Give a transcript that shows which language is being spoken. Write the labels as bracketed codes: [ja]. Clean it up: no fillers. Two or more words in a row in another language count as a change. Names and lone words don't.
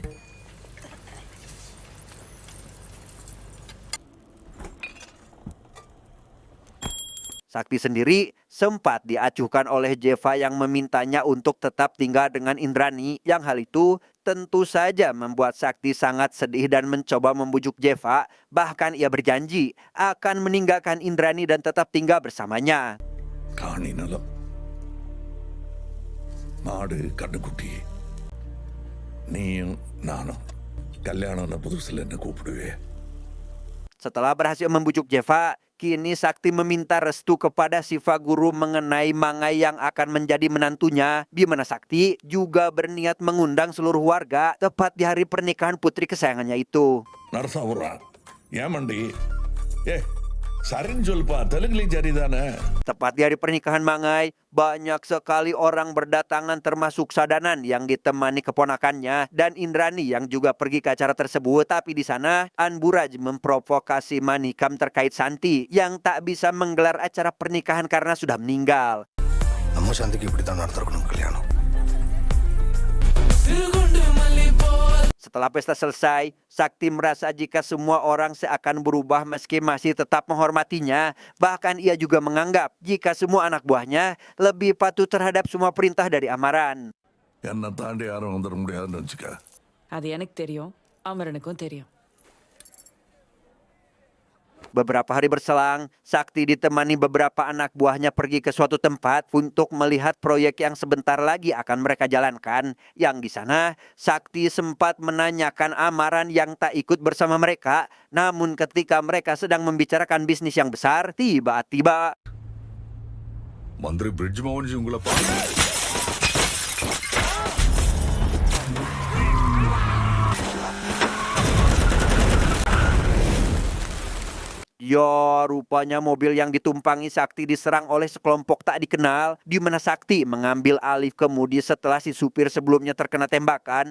[id] Sakti sendiri sempat diacuhkan oleh Jeva yang memintanya untuk tetap tinggal dengan Indrani, yang hal itu tentu saja membuat Sakti sangat sedih dan mencoba membujuk Jeva. Bahkan ia berjanji akan meninggalkan Indrani dan tetap tinggal bersamanya. [ta] காணினல மாடு கண்ணுக்குட்டி நீயும் நானும் கல்யாணம் புதுசுல என்ன கூப்பிடுவே. [id] Setelah berhasil membujuk Jeva, kini Sakti meminta restu kepada Siva Guru mengenai Mangai yang akan menjadi menantunya, di mana Sakti juga berniat mengundang seluruh warga tepat di hari pernikahan putri kesayangannya itu. [ta] நரசாபுரா ஏமண்டி சரின்னு சொல்லுப்பா தெலுங்குலயும் சரிதானே. [id] Tepat di hari pernikahan Mangai, banyak sekali orang berdatangan termasuk Sadanan yang ditemani keponakannya dan Indrani yang juga pergi ke acara tersebut. Tapi di sana Anburaj memprovokasi Manikam terkait Santi yang tak bisa menggelar acara pernikahan karena sudah meninggal. [ta] நம்ம சாந்திக்கு இப்படி தான் நடத்திருக்கணும் கல்யாணம். [id] Setelah pesta selesai, Sakti merasa jika semua orang seakan berubah meski masih tetap menghormatinya. Bahkan ia juga menganggap jika semua anak buahnya lebih patuh terhadap semua perintah dari Amaran. [ta] என்ன தாண்டி யாரும் வந்துட முடியாதுன்னு வச்சுக்க. அது எனக்கு தெரியும், அமரனுக்கும் தெரியும். [id] Beberapa hari berselang, Sakti ditemani beberapa anak buahnya pergi ke suatu tempat untuk melihat proyek yang sebentar lagi akan mereka jalankan. Yang di sana, Sakti sempat menanyakan Amaran yang tak ikut bersama mereka. Namun ketika mereka sedang membicarakan bisnis yang besar, tiba-tiba [ta] மந்திரி பிரிட்ஜ் மோகன்ஜி உங்களை பார்த்து [id] ya, rupanya mobil yang ditumpangi Sakti diserang oleh sekelompok tak dikenal, di mana Sakti mengambil alih kemudi setelah si supir sebelumnya terkena tembakan.